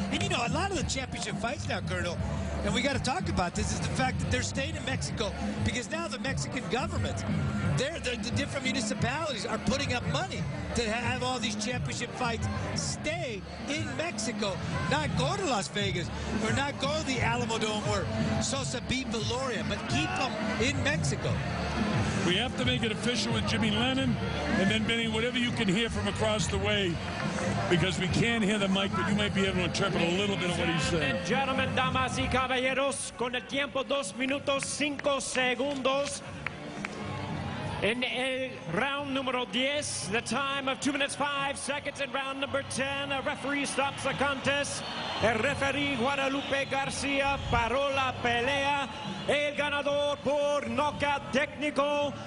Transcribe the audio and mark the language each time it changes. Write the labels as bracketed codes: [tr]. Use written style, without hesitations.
[en] And, you know, a lot of the championship fights now, Colonel, and we got to talk about this, is the fact that they're staying in Mexico because now the Mexican government, the different municipalities are putting up money to have all these championship fights stay in Mexico, not go to Las Vegas or not go to the Alamo Dome where Sosa beat Valoria, but keep them in Mexico. We have to make it official with Jimmy Lennon, and then, Benny, whatever you can hear from across the way, because we can't hear the mic, but you might be able to interpret a little bit of what he's saying. And gentlemen, [es] damas y caballeros, con el tiempo 2 minutos 5 segundos. [en] In round numero 10, the time of 2 minutes 5 seconds. In round number 10, a referee stops the contest. [es] El referee Guadalupe Garcia paró la pelea. El ganador por knockout técnico.